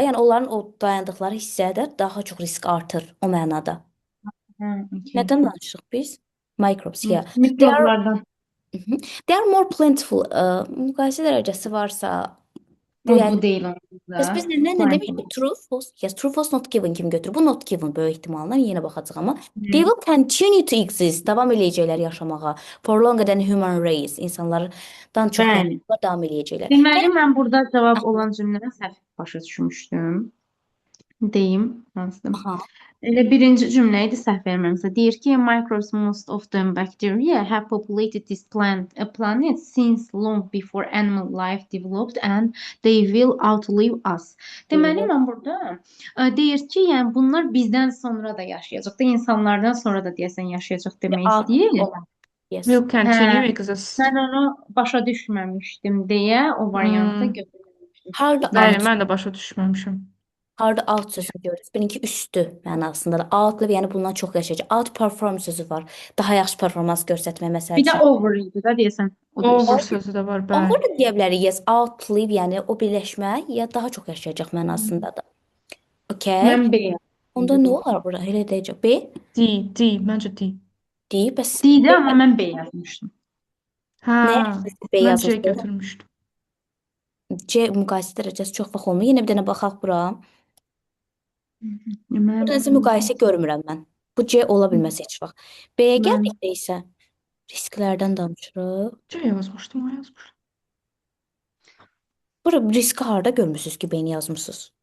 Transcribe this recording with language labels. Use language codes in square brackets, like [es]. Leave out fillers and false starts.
[az] Yəni onların o dayandıqları hissədə daha çox risk artır o mənada. Nədən danışırıq biz? [en] Microbes, yeah. [az] Mikroblardan. [en] They are more plentiful. [az] Müqayisə dərəcəsi varsa Bu deyil onda. biz nə demişik? True, false. [en] Yes, true, false, not given kimi götürür. [az] Bu not given böyük ehtimalla yenə baxacağıq amma [en] they will continue to exist. [az] Davam eləyəcəklər yaşamağa. [en] For longer than human race. [az] İnsanlardan çox yaşamağa davam eləyəcəklər. Deməli mən burada cavab olan cümləni səhv başa düşmüşdüm. Deyim, hansıdır? Elə birinci cümlə idi səhv verməmsə. [en] Deyir ki, microbes, most of them bacteria, have populated this planet since long before animal life developed and they will outlive us. [az] Deməli mən burada deyir ki, yəni bunlar bizdən sonra da yaşayacaq da, insanlardan sonra da deyəsən yaşayacaq demək istəyir. [en] Yes. Will continue exist. [az] Mən onu başa düşməmişdim deyə o variantı götürmüşdüm. Bəli, mən də başa düşməmişəm. Harda out sözünü görürüz. Birinki üstü mənasında da. Outlive, yəni bundan çox yaşayacaq. Outperform sözü var. Daha yaxşı performans göstərmək məsəl Bir də üçün. over idi da deyəsən. Over sözü də var, bəli. Over da deyə bilərik. Yes, outlive, yəni o birləşmə ya daha çox yaşayacaq mənasında da. [en] Okay. [az] Mən B. Onda nə olar burada? Elə deyəcək. B? D, məncə D. D, bəs D-də amma mən B yazmışdım. Hə, Nəyə əsasən B mən C yazmısınız? götürmüşdüm. C müqayisə dərəcəsi çox vaxt olmuyor. Yenə bir dənə baxaq bura. Mən Burada nəsə müqayisə görmürəm mən. Bu C ola bilməz heç vaxt. B-yə mən gəldikdə isə risklərdən danışırıq. C yazmışdım, o yazmışdım. Bura riski harda görmüsünüz ki, B-ni yazmısınız?